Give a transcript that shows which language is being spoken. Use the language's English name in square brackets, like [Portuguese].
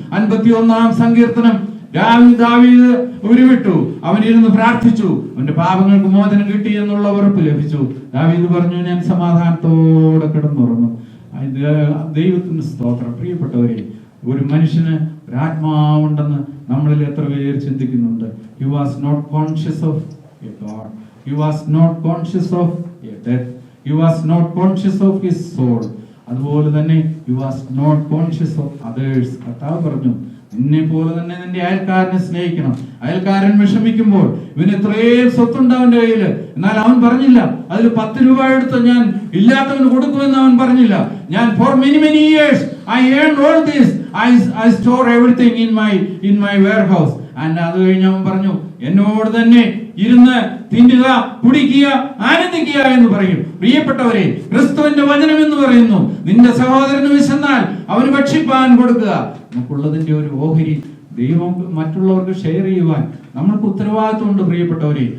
[Malayalam] 51-ാം സങ്കീർത്തനം ദാവീദ് ഉരുവിട്ടു. അവനിരുന്ന് പ്രാർത്ഥിച്ചു. അവന്റെ പാപങ്ങൾക്ക് മോചനം കിട്ടി എന്നുള്ള ഉറപ്പ് ലഭിച്ചു. ദാവീദ് പറഞ്ഞു, ഞാൻ സമാധാനത്തോടെ കിടന്നുറങ്ങും. ദൈവത്തിന് സ്തോത്രം. പ്രിയപ്പെട്ടവരെ, ഒരു മനുഷ്യന് ഒരു ആത്മാവുണ്ടെന്ന് നമ്മളിൽ എത്ര പേര് ചിന്തിക്കുന്നുണ്ട്? [English] He was not conscious of a God. He was not conscious of a death. He was not conscious of his soul. [Malayalam] അതുപോലെ തന്നെ [English] he was not conscious of others. [Malayalam] കർത്താവ് പറഞ്ഞു, നിന്നെ പോലെ തന്നെ നിന്റെ അയൽക്കാരനെ സ്നേഹിക്കണം. അയൽക്കാരൻ വിഷമിക്കുമ്പോൾ, ഇവന് ഇത്രയും സ്വത്തുണ്ട് അവന്റെ കയ്യില്, എന്നാൽ അവൻ പറഞ്ഞില്ല അതിൽ 10 രൂപ എടുത്ത് ഞാൻ ഇല്ലാത്തവന് കൊടുക്കുമെന്ന് അവൻ പറഞ്ഞില്ല. ഞാൻ [English] for many years I earned all this. I store everything in my warehouse. [Malayalam] And അത് കഴിഞ്ഞ് അവൻ പറഞ്ഞു, എന്നോട് തന്നെ ഇരുന്ന് തിന്നുക, കുടിക്കുക, ആനന്ദിക്കുക എന്ന് പറയും. പ്രിയപ്പെട്ടവരെ, ക്രിസ്തുവിന്റെ വചനം എന്ന് പറയുന്നു, നിന്റെ സഹോദരന് വിശന്നാൽ അവന് ഭക്ഷിപ്പാൻ കൊടുക്കുക. നമുക്കുള്ളതിന്റെ ഒരു ഓഹരി ദൈവം മറ്റുള്ളവർക്ക് ഷെയർ ചെയ്യുവാൻ നമ്മൾക്ക് ഉത്തരവാദിത്വമുണ്ട് പ്രിയപ്പെട്ടവരെ.